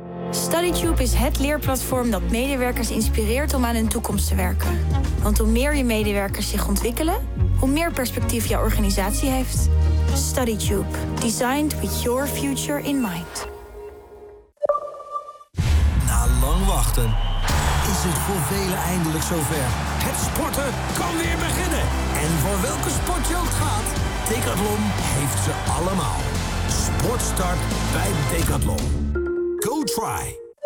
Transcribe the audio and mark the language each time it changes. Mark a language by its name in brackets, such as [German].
[Dutch] Stop. StudyTube is het leerplatform dat medewerkers inspireert om aan hun toekomst te werken. Want hoe meer je medewerkers zich ontwikkelen, hoe meer perspectief jouw organisatie heeft. StudyTube. [English] Designed with your future in mind. [Dutch] Na lang wachten is het voor velen eindelijk zover. Het sporten kan weer beginnen. En voor welke sport je ook gaat, Decathlon heeft ze allemaal. Sportstart bij Decathlon. [English] Go try!